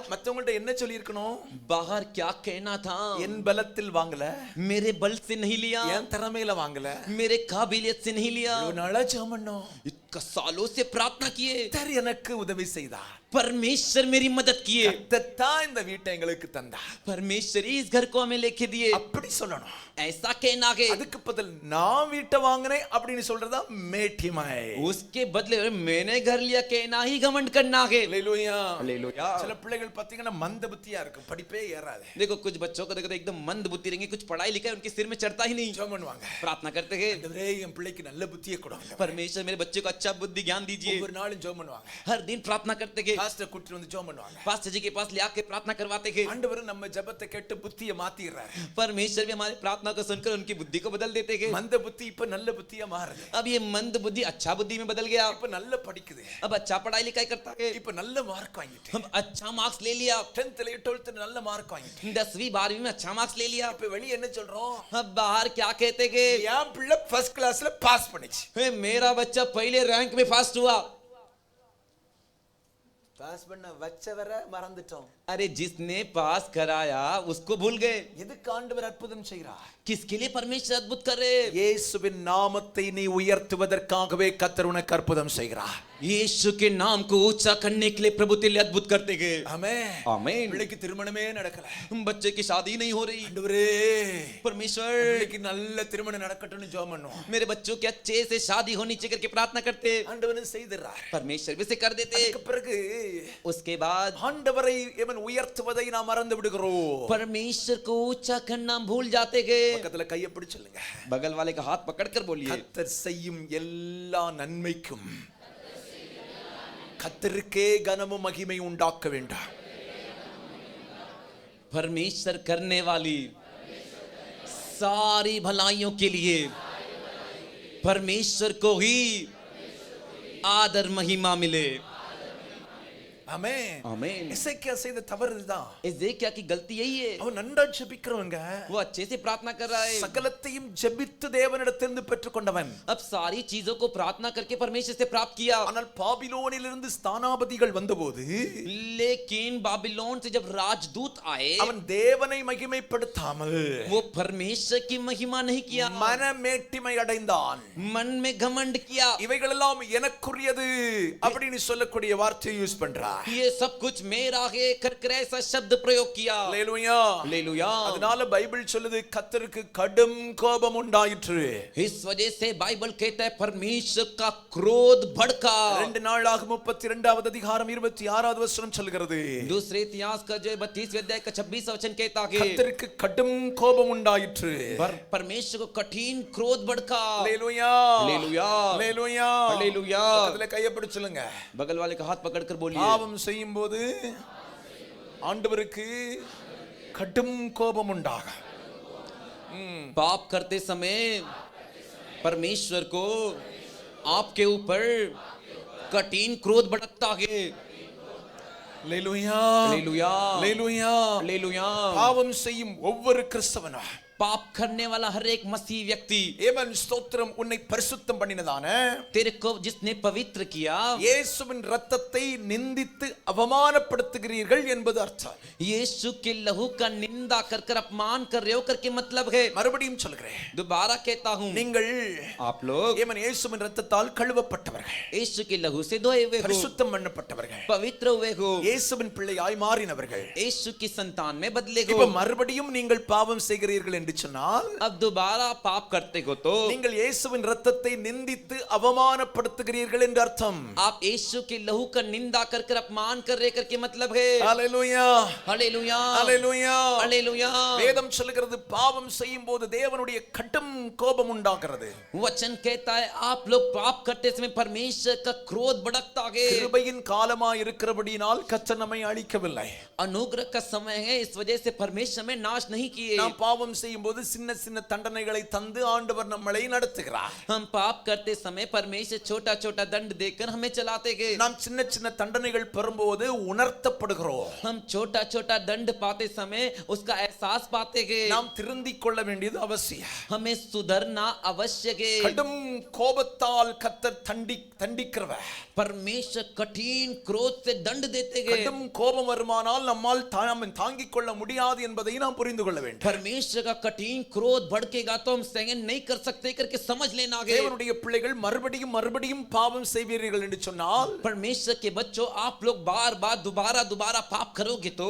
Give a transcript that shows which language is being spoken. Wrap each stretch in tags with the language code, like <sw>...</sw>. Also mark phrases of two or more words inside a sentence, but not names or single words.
<ta>மத்தவங்கள்ட்ட என்ன சொல்லி இருக்கணும்?</ta> <hi>बाहर क्या कहना था?</hi> <ta>என் பலத்தில் வாங்கல,</ta> <hi>मेरे बल से नहीं लिया,</hi> <ta>என் திறமையில வாங்கல,</ta> <hi>मेरे काबिलियत से नहीं लिया.</hi> <ta>இவ்வளவு நாளா ஜெபம் பண்ணோம்.</ta> <hi>इतना सालों से प्रार्थना किए,</hi> <ta>கர்த்தர் எனக்கு உதவி செய்தார்.</ta> <hi>परमेश्वर मेरी मदद किए.</hi> <ta>கர்த்தர் தான் இந்த வீட்டை எங்களுக்கு தந்தார்.</ta> <hi>परमेश्वर ही इस घर को हमें लेके दिए.</hi> <ta>அப்படி சொல்லணும்.</ta> <hi>ऐसा कहना है.</hi> <ta>அதுக்கு பதில் நான் வீட்டை வாங்கினேன் அப்படின்னு சொல்றதா மேட்டிமை.</ta> <hi>उसके बदले मैंने घर लिया कहना ही घमंड करना है.</hi> <ta>அல்லேலூயா.</ta> <hi>हालेलुया.</hi> <ta>சில பிள்ளைகள் பாத்தீங்கன்னா மந்த புத்தியா இருக்கும், படிப்பே ஏறாது.</ta> <hi>देखो कुछ बच्चों को देखो तो एकदम मंद बुद्धि रहेंगे, कुछ पढ़ाई लिखाई उनके सिर में चढ़ता ही नहीं.</hi> <ta>ஜெபம் பண்ணுவாங்க.</ta> <hi>प्रार्थना करते हैं,</hi> <ta>ஆண்டவரே என் பிள்ளைக்கு நல்ல புத்தியை கொடுங்க.</ta> <hi>परमेश्वर मेरे बच्चे को अच्छा बुद्धि ज्ञान दीजिए.</hi> <ta>ஒவ்வொரு நாளும் ஜெபம் பண்ணுவாங்க.</ta> <hi>हर दिन प्रार्थना करते हैं,</hi> <ta>பாஸ்டர் கூட்டிட்டு வந்து ஜெபம் பண்ணுவாங்க.</ta> <hi>पास्टर जी के पास ले आके प्रार्थना करवाते हैं.</hi> <ta>ஆண்டவர் நம்ம ஜெபத்தை கேட்டு புத்தியை மாத்திடுறாரு.</ta> <hi>परमेश्वर भी हमारी प्रार्थना को सुनकर उनकी बुद्धि को बदल देते हैं.</hi> <ta>மந்த புத்தி இப்ப நல்ல புத்தியா மாறுது.</ta> <hi>अब ये मंद बुद्धि अच्छा बुद्धि में बदल गया.</hi> <ta>இப்ப நல்ல படிக்குது.</ta> <hi>अब अच्छा पढ़ाई लिखाई करता है.</hi> <ta>இப்ப நல்ல மார்க் வாங்கிட்டு.</ta> <hi>हम अच्छा मार्क्स ले लिया.</hi> <ta>10th 12th நல்ல மார்க் வாங்கிட்டு.</ta> <hi>10वीं 12वीं में अच्छा मार्क्स ले लिया.</hi> <ta>இப்ப வெளிய என்ன சொல்றோம்?</ta> <hi>अब बाहर क्या कहते हैं?</hi> <ta>என் பிள்ளை</ta> <en>first classல</en> <ta>பாஸ் பண்ணிச்சு.</ta> <hi>मेरा बच्चा पहले रैंक में फर्स्ट हुआ.</hi> <ta>பாஸ் பண்ண வச்சவரை மறந்துட்டோம்.</ta> <hi>अरे जिसने पास कराया उसको भूल गए.</hi> <ta>எதுக்கு ஆண்டவர் அற்புதம் செய்கிறார்?</ta> <hi>किसके लिए परमेश्वर अद्भुत कर रहे?</hi> <ta>இயேசுவின் நாமத்தை நீ உயர்த்துவதற்காகவே கர்த்தர் உனக்கு அற்புதம் செய்கிறார்.</ta> <hi>यीशु के नाम को ऊंचा करने के लिए प्रभु तेरे लिए अद्भुत करते हैं.</hi> <ta>ஆமென்.</ta> <hi>आमीन.</hi> <ta>பிள்ளைக்கு திருமணமே நடக்கல.</ta> <hi>बच्चे की शादी नहीं हो रही.</hi> <ta>ஆண்டவரே</ta> <hi>परमेश्वर</hi> <ta>பிள்ளைக்கு நல்ல திருமணம் நடக்கட்டும்னு ஜெபம் பண்ணுவோம்.</ta> <hi>मेरे बच्चों की अच्छे से शादी होनी चाहिए करके प्रार्थना करते.</hi> <ta>ஆண்டவர் செய்திரார்.</ta> <hi>परमेश्वर भी से कर देते.</hi> <ta>அதுக்கு பிறகு</ta> <hi>उसके बाद</hi> <ta>ஆண்டவரை எவன் உயர்த்துவதை நாம் மறந்து விடுகிறோம்.</ta> <hi>परमेश्वर को ऊंचा करना भूल जाते हैं.</hi> <ta>பக்கத்துல கையை பிடிச்சு சொல்லுங்க.</ta> <hi>बगल वाले का हाथ पकड़कर बोलिए,</hi> <ta>கர்த்தர் செய்யும் எல்லா நன்மைக்கும் கர்த்தருக்கே கனமும் மகிமை உண்டாக்க வேண்டாம்.</ta> <hi>परमेश्वर करने वाली सारी भलाइयों के लिए परमेश्वर को ही आदर महिमा मिले.</hi> <ta>ஆமென்.</ta> <hi>आमीन.</hi> <ta>எசேக்கியா செய்த தவறு இதுதான்.</ta> <hi>एजेकिया की गलती यही है.</hi> <ta>அவன் நன்றா ஜெபிக்கிறவங்க,</ta> <hi>वो अच्छे से प्रार्थना कर रहा है.</hi> <ta>சகலத்தையும் ஜெபித்து தேவனிடத்திலிருந்து பெற்றுக்கொண்டவன்.</ta> <hi>अब सारी चीजों को प्रार्थना करके परमेश्वर से प्राप्त किया.</hi> <ta>ஆனால் பாபிலோனிலிருந்து ஸ்தானாபதிகள் வந்தபோது</ta> <hi>लेकिन बाबिलोन से जब राजदूत आए,</hi> <ta>அவன் தேவனை மகிமைப்படுத்தாமல்</ta> <hi>वो परमेश्वर की महिमा नहीं किया,</hi> <ta>மனமேட்டிமை அடைந்தான்.</ta> <hi>मन में घमंड किया.</hi> <ta>இவைகளெல்லாம் எனக்குரியது அப்படின்னு சொல்லக்கூடிய வார்த்தையை யூஸ் பண்றார்.</ta> <hi>ये सब कुछ मेरा है कर ऐसा शब्द प्रयोग किया।</hi> <ta>அல்லேலூயா.</ta> <hi>हालेलुया।</hi> <ta>அதனால பைபிள் சொல்லுது கர்த்தருக்கு கடும் கோபம் உண்டாயிற்று.</ta> <hi>इस वजह से बाइबल कहता है परमेश्वर का क्रोध भड़का।</hi> <ta>2 நாளாகமம் 32வது அதிகாரம் 26வது வசனம் சொல்கிறது.</ta> <hi>दूसरे इतिहास का जो 32वें अध्याय का 26वां वचन कहता है</hi> <ta>கர்த்தருக்கு கடும் கோபம் உண்டாயிற்று.</ta> <hi>परमेश्वर को कठिन क्रोध भड़का।</hi> <ta>அல்லேலூயா.</ta> <hi>हालेलुया।</hi> <ta>அல்லேலூயா.</ta> <hi>हालेलुया।</hi> <ta>அதுல கையை பிடிச்சு சொல்லுங்க.</ta> <hi>बगल वाले का हाथ पकड़कर बोलिए</hi> <ta>பாவம் செய்யும்போது ஆண்டவருக்கு கடும் கோபம் உண்டாகும்.</ta> <hi>पाप करते समय परमेश्वर को आपके ऊपर कठिन क्रोध भड़कता है।</hi> <ta>அல்லேலூயா.</ta> <hi>हालेलुया।</hi> <ta>அல்லேலூயா.</ta> <hi>हालेलुया।</hi> <ta>பாவம் செய்யும் ஒவ்வொரு கிறிஸ்தவனும்</ta> <hi>पाप करने वाला हर एक मसीह व्यक्ति</hi> <ta>ஏமன் ஸ்தோத்திரம் உன்னை பரிசுத்தம் பண்ணினதான</ta> <hi>तेरे को जिसने पवित्र किया</hi> <ta>இயேசுவின் இரத்தத்தை நிந்தித்து அவமானப்படுத்துகிறீர்கள் என்பது அர்த்தம்.</ta> <hi>यीशु के लहू का निंदा कर कर अपमान कर रहे हो करके मतलब है।</hi> <ta>மறுபடியும் சொல்கிறேன்,</ta> <hi>दोबारा कहता हूँ</hi> <ta>நீங்கள்</ta> <hi>आप लोग</hi> <ta>ஏமன் இயேசுவின் இரத்தத்தால் கழுவப்பட்டவர்கள்,</ta> <hi>यीशु के लहू से धोए हुए हो,</hi> <ta>பரிசுத்தம் பண்ணப்பட்டவர்கள்,</ta> <hi>पवित्र हुए हो,</hi> <ta>இயேசுவின் பிள்ளையாய் மாறினவர்கள்.</ta> <hi>यीशु की संतान में बदले</hi> <ta>இப்ப</ta> <hi>हो।</hi> <ta>மறுபடியும் நீங்கள் பாவம் செய்கிறீர்கள் என்று சொன்னால்</ta> <hi>अब दोबारा पाप करते हो तो</hi> <ta>நீங்கள் இயேசுவின் இரத்தத்தை நிந்தித்து அவமானப்படுத்துகிறீர்கள் என்று அர்த்தம்.</ta> <hi>आप यीशु के लहू का निंदा कर कर अपमान कर रहे करके मतलब है।</hi> <ta>அல்லேலூயா.</ta> <hi>हालेलुया।</hi> <ta>அல்லேலூயா.</ta> <hi>हालेलुया।</hi> <ta>வேதம் சொல்லுகிறது பாவம் செய்யும்போது தேவனுடைய கடும் கோபம் உண்டாகிறது.</ta> <hi>वचन कहता है आप लोग पाप करते समय परमेश्वर का क्रोध भड़कता है।</hi> <ta>கிருபையின் காலமாய் இருக்கிறபடியால் கர்த்தர் நம்மை அழிக்கவில்லை.</ta> <hi>अनुग्रह का समय है, इस वजह से परमेश्वर में नाश नहीं किए।</hi> <ta>நாம் பாவம் செய்யும்போது சின்ன சின்ன தண்டனைகளை தந்து ஆண்டவர் நம்மளை நடத்துகிறார்.</ta> <hi>हम पाप करते समय परमेश्वर छोटा छोटा दंड देकर हमें चलाते गए।</hi> <ta>நாம் சின்ன சின்ன தண்டனைகள் பெறும்போது உணர்த்தப்படுகிறோம்.</ta> <hi>हम छोटा छोटा दंड पाते समय उसका एहसास पाते गए।</hi> <ta>நாம் திருந்திக் கொள்ள வேண்டியது அவசியம்.</ta> <hi>हमें सुधरना आवश्यक है।</hi> <ta>கடும் கோபத்தால் கர்த்தர் தண்டிக்கிறவர்.</ta> <hi>परमेश्वर कठिन क्रोध से दंड देते गए।</hi> <ta>கடும் கோபம் வருமானால் நம்மால் தாங்கிக் கொள்ள முடியாது என்பதை நாம் புரிந்து கொள்ள வேண்டும்.</ta> <hi>परमेश्वर का कठिन क्रोध भड़केगा तो हम सहन नहीं कर सकते करके समझ लेना है।</hi> <ta>தேவனுடைய பிள்ளைகள் மறுபடியும் மறுபடியும் பாவம் செய்வீர்கள் என்று சொன்னால்</ta> <hi>परमेश्वर के बच्चों आप लोग बार बार दोबारा दोबारा पाप करोगे तो</hi>